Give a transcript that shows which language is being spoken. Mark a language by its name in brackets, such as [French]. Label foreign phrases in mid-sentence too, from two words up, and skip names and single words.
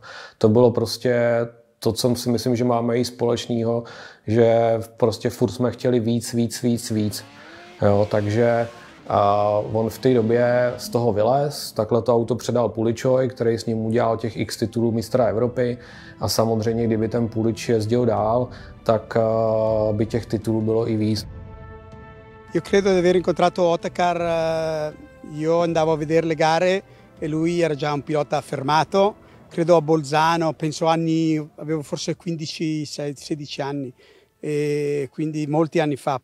[Czech] To bylo prostě to, co si myslím, že máme i společného, že prostě furt jsme chtěli víc. Jo, takže on v té době z toho vylez, takhle to auto předal Puličovi, který s ním udělal těch x titulů mistra Evropy a samozřejmě, kdyby ten Pulič jezdil dál, tak by těch titulů bylo i víc. [Italian] Io credo di aver incontrato Otakar, io andavo a vedere le gare e lui era già un pilota affermato, credo a Bolzano, penso avevo forse 15-16 anni, e quindi molti anni fa.